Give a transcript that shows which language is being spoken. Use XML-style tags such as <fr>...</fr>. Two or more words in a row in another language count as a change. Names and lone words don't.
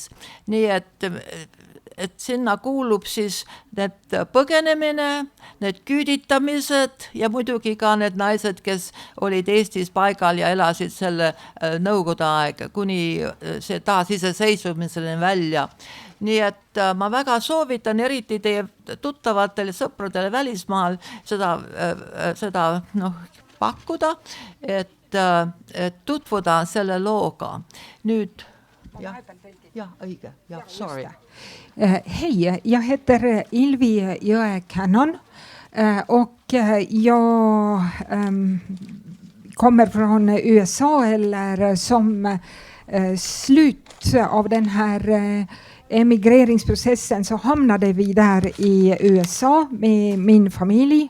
<et>Nii et sinna kuulub siis need põgenemine, need küüditamised ja muidugi ka need naised, kes olid Eestis paigal ja elasid selle nõukogude aega, kuni see taasiseseisvumiseni välja. Nii et ma väga soovitan eriti teie tuttavatele sõpradele välismaal seda pakkuda, et tutvuda selle looga. Nüüd, õige, sorry.</et> <sv>Hej, jag heter Ilvi Jõe-Cannon och jag kommer från USA eller som slut av den här emigreringsprocessen så hamnade vi där i USA med min familj.</sv>